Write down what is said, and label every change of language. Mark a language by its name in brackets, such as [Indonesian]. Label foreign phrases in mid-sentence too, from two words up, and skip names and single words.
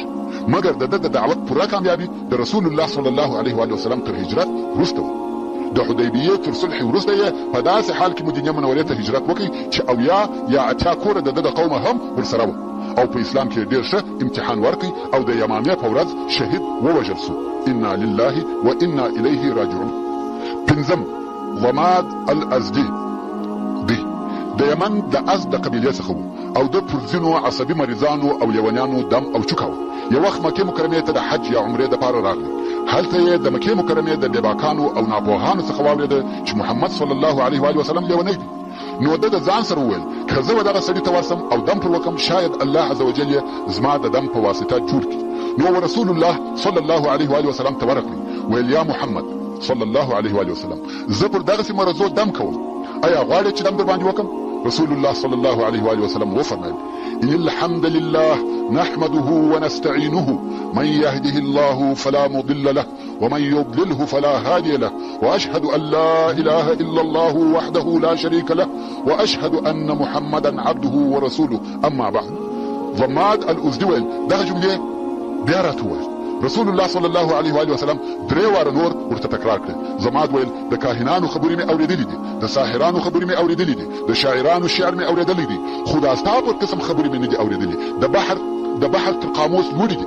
[Pashto] مګر د ده د دعوت پوره کامیابي د رسول الله [Arabic] صلی الله علیه و آله وسلم [Pashto] تر هجرت وروسته و. د حدیبیې تر صلح وروسته یې په داسې حال کې مدینې منورې ته هجرت وکړي چې 80 یا 80 کوره د ده د قومه هم ورسره وه او په اسلام کې ډېر ښه امتحان ورکړي او د یمامې په ورځ شهید ووژل سو. [Arabic] انا لله و انا الیه راجعون. [Pashto] پنځم ضماد الازدي دی د یمن د از د قبیلې څخه و او د پر ځینو عصبي مریضانو او لیونیانو دم او چوکاوه. یو وخت مکې مکرمې ته د حج یا عمرې دپاره راغلی. هلته یې د مکې مکرمې د بېباکانو او ناپوهانو څخه واورېده چې محمد [Arabic] صلی الله علیه و آله وسلم [Pashto] لیونی دی. نو ده د ځان سره وویل که زه به دغه سړي ته ورسم او دم پر وکم، شاید [Arabic] الله عز وجل [Pashto] یې زما د دم په واسطه جوړ کړي. نو رسول الله [Arabic] صلی الله علیه و آله وسلم [Pashto] ته ورغلی، ویل یا محمد [Arabic] صلی الله علیه و آله وسلم [Pashto] زه پر دغسې مرضو دم کوم، آیا غواړې چې دم در باندې وکم؟ [Arabic] رسول الله صلی الله علیه و آله وسلم وفرمایل ان الحمد لله نحمده ونستعينه من يهده الله فلا مضل له ومن يضلله فلا هادي له واشهد ان لا اله الا الله وحده لا شريك له واشهد ان محمدا عبده ورسوله. اما بعد. [Pashto] ضماد الازدي ویل دغه جملې بیا راته وویل رسول الله [Arabic] صلی الله علیه و وسلم [Pashto] 3 واره نور ورته تکرار کړ. زما ویل د کاهنانو خبرې مې اورېدلې دي، د ساحرانو خبرې مې اورېدلې دي، د شاعرانو شعر مې اورېدلې دي، خو دا ستا په قسم خبرې مې نه دي اورېدلې. د بحر تر قاموس لوړې دي.